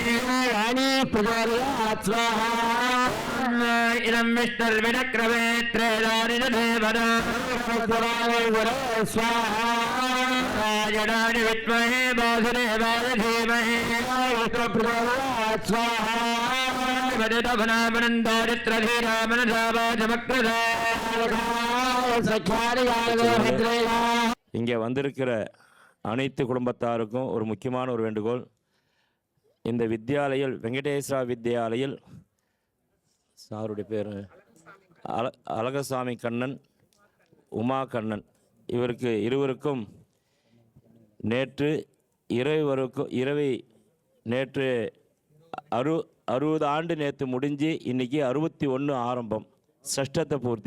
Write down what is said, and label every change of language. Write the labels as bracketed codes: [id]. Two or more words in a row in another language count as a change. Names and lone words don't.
[sa] प्रचोदयात् स्वाहा. इदं विष्णुर्विचक्रमे त्रैदानि च देवता स्वाहा. राजनाय विद्महे वासुदेवाय धीमहि प्रचोदयात् स्वाहा. [ta] இங்கே வந்திருக்கிற அனைத்து குடும்பத்தாருக்கும் ஒரு முக்கியமான ஒரு வேண்டுகோள். இந்த வித்யாலயில் வெங்கடேஸ்வரா வித்யாலயில் சாருடைய பேர் அழகசாமி கண்ணன், உமா கண்ணன், இவருக்கு இருவருக்கும் நேற்று நேற்று 60 ஆண்டு நேற்று முடிஞ்சு இன்றைக்கி 61 ஆரம்பம், சஷ்டத்தை பூர்த்தி.